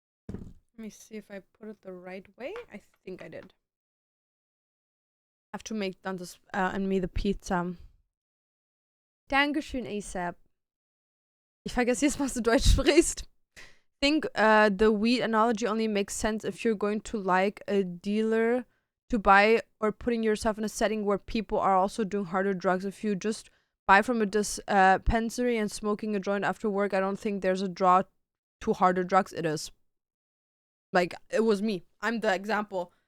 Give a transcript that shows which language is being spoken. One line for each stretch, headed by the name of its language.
English: Let me see if I put it the right way. I think I did. I have to make Dantes and me the pizza.
German: Dankeschön, ASAP. Ich vergesse jetzt, was du Deutsch sprichst.
English: I think the weed analogy only makes sense if you're going to like a dealer to buy or putting yourself in a setting where people are also doing harder drugs. If you just buy from a dispensary and smoking a joint after work, I don't think there's a draw to harder drugs. It is. Like, it was me. I'm the example.